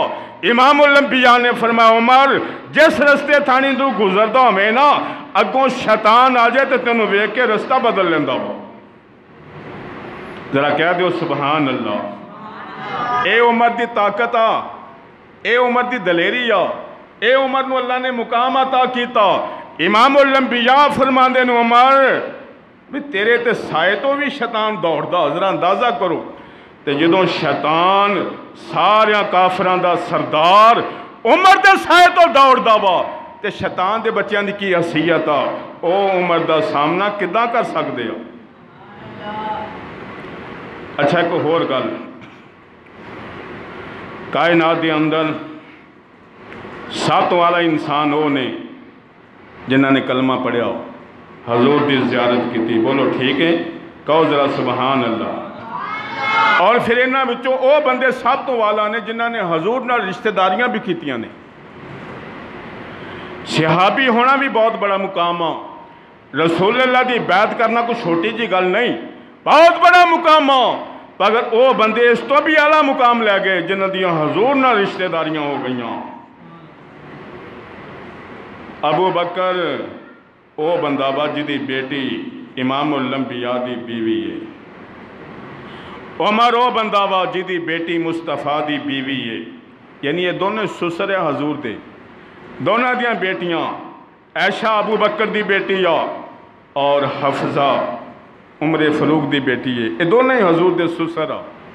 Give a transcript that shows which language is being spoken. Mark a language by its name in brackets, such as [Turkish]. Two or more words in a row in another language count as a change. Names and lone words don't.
[Punjabi] امام الانبیاء نے فرمایا عمر جس رستے تھانی تو گزردا ہمیں نا اگوں شیطان آ جائے تو تینوں ویکھ کے رستہ بدل لیندا وا۔ ذرا کہہ دیو [Arabic] سبحان اللہ۔ [Punjabi] اے عمر دی طاقت آ، اے عمر دی دلیری آ، اے عمر نو اللہ نے مقام عطا کیتا۔ امام الانبیاء فرماندے نے عمر بھی تیرے تے سائے تو بھی شیطان دوڑدا، ذرا اندازہ کرو۔ تے جدوں شیطان سارے کافران دا سردار عمر دے سائے تو دوڑدا وا تے شیطان دے بچیاں دی کی حیثیت آ، او عمر دا سامنا کداں کر سکدے آ؟ اچھا ایک اور گل، کائنات دے اندر سات والا انسان وہ نے جنہاں نے کلمہ پڑھیا حضور دی زیارت کی تھی، بولو ٹھیک ہے، کہو ذرا [Arabic] سبحان اللہ۔ [Punjabi] اور پھر انہاں وچوں او بندے سب تو والا نے جنہاں نے حضور نال رشتہ داریاں بھی کیتیاں نے۔ صحابی ہونا بھی بہت بڑا مقام آ، رسول اللہ دی بیعت کرنا کوئی چھوٹی جی گل نہیں، بہت بڑا مقام آ، مگر او بندے اس تو بھی اعلیٰ مقام لے گئے جنہاں دیاں حضور نال رشتہ داریاں ہو گئیاں۔ ابو بکر او بندہ با جی دی بیٹی امام الانبیاء دی بیوی ہے، عمر او بندہ با جی دی بیٹی مصطفیٰ دی بیوی ہے، یعنی یہ دونوں سسر حضور دے، دونوں دیاں بیٹیاں عائشہ ابو بکر دی بیٹی اور حفظہ عمر فاروق دی بیٹی ہے، یہ دونوں ہی حضور دے سسر آ۔